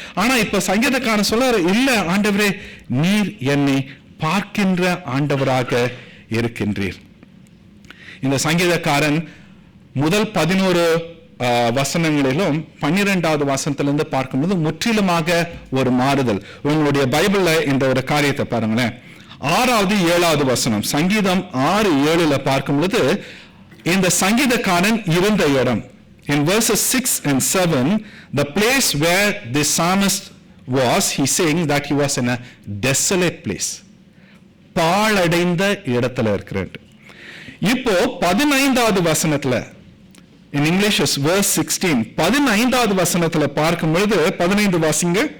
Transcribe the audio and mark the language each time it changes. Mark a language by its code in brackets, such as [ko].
[ta] ஆனா இப்ப சங்கீதக்காரன் சொல்றாரு, இல்ல ஆண்டவரே, நீர் என்னை பார்க்கின்ற ஆண்டவராக இருக்கின்றீர். இந்த சங்கீதக்காரன் முதல் 11 வசனங்களிலும் 12வது வசனத்திலிருந்து பார்க்கும்போது முற்றிலுமாக ஒரு மாறுதல். உங்களுடைய பைபிள்ல இந்த ஒரு காரியத்தை பாருங்களேன். 6வது 7வது வசனம், சங்கீதம் 6:7 பார்க்கும்போது இந்த சங்கீதக்காரன் இருந்த இடம், [en] in verses 6 and 7, the place where the psalmist was, he saying that he was in a desolate place. [ta] பாழடைந்த இடத்துல இருக்கிறார். இப்போ 15வது வசனத்துல, [en] in English is verse 16, [ta] 15வது வசனத்துல பார்க்கும் பொழுது 15 வாசிங்க.